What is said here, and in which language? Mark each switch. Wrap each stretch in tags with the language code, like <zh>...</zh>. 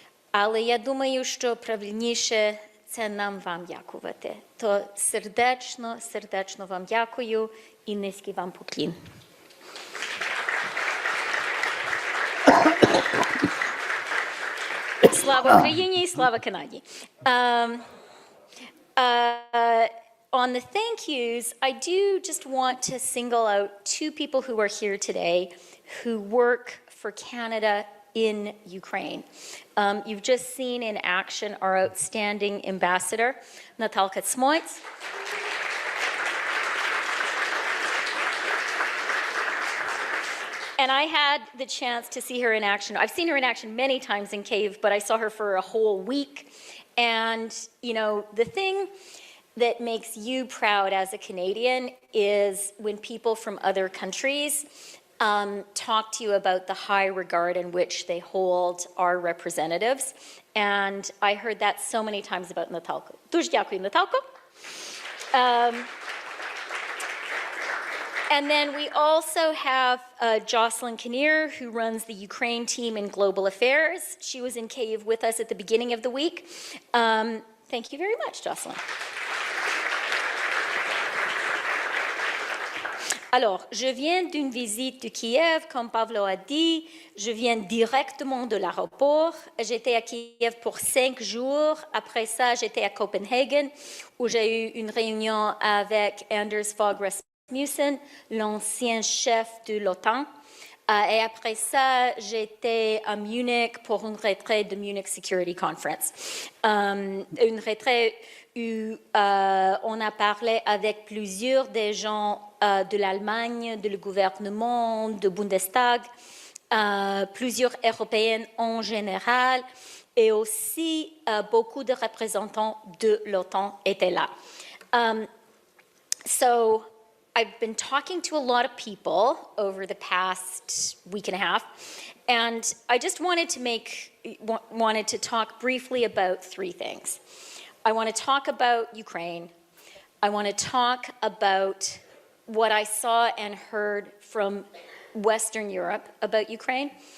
<uk>Але я думаю, що правильніше це нам вам дякувати. То сердечно, сердечно вам дякую і низький вам поклін. Слава Україні і слава Канаді.</uk> <en>On the thank yous, I do just want to single out two people who are here today who work for Canada in Ukraine. You've just seen in action our outstanding ambassador, Natalka Smoits. And I had the chance to see her in action. I've seen her in action many times in Kyiv, but I saw her for a whole week. And, you know, the thing that makes you proud as a Canadian is when people from other countries talk to you about the high regard in which they hold our representatives. And I heard that so many times about Natalka.</en> <uk>Дуже дякую, Natalka.</uk> <en>And then we also have Jocelyn Kinnear, who runs the Ukraine team in Global Affairs. She was in Kyiv with us at the beginning of the week. Thank you very much, Jocelyn.</en> <fr>Alors, je viens d'une visite de Kiev, comme Pavlo a dit. Je viens directement de l'aéroport. J'étais à Kiev pour 5 jours. Après ça, j'étais à Copenhagen, où j'ai eu une réunion avec Anders Fogh Rasmussen, l'ancien chef de l'OTAN. Et après ça, j'étais à Munich pour une retraite de Munich Security Conference. Une retraite où on a parlé avec plusieurs des gens de l'Allemagne, de le gouvernement, de Bundestag, plusieurs Européennes en général, et aussi beaucoup de représentants de l'OTAN étaient là.</fr> <en>So I've been talking to a lot of people over the past week and a half, and I just wanted to talk briefly about three things. I want to talk about Ukraine. I want to talk about what I saw and heard from Western Europe about Ukraine.</en>